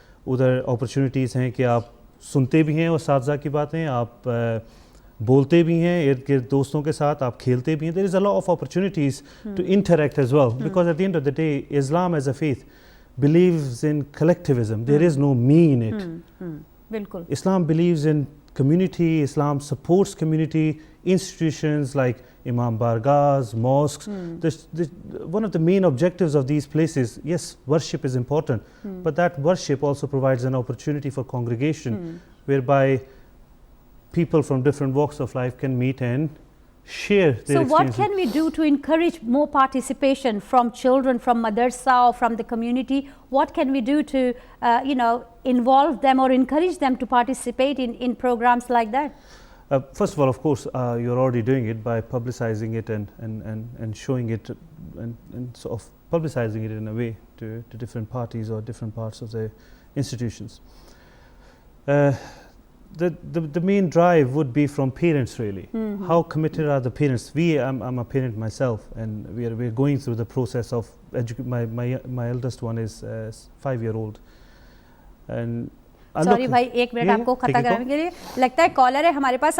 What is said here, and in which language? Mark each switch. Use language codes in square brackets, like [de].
[hi] उधर अपॉर्चुनिटीज़ हैं कि आप सुनते भी हैं और साथज़ा की बातें आप बोलते भी हैं, इर्द गिर्द दोस्तों के साथ आप खेलते भी हैं. [en] There is a lot of opportunities to interact as well, because at the end of the day Islam as a faith believes in collectivism. There is no me in it. बिल्कुल. Islam believes in community. Islam supports community institutions like Imam Bargahs, mosques. One of the main objectives of these places, yes, worship is important, but that worship also provides an opportunity for congregation, whereby people from different walks of life can meet and share their So what experiences. can we do to encourage more participation from children, from madrasa or from the community? What can we do to, involve them or encourage them to participate in programs like that? First of all, of course, you're already doing it by publicizing it and showing it and sort of publicizing it in a way to different parties or different parts of the institutions. The main drive would be from parents, really. Mhm. How committed are the parents? I'm a parent myself, and we're going through the process of my eldest one is 5-year-old, and [hi] Sorry भाई, एक minute आपको खत्म करने के लिए लगता है collar है हमारे पास.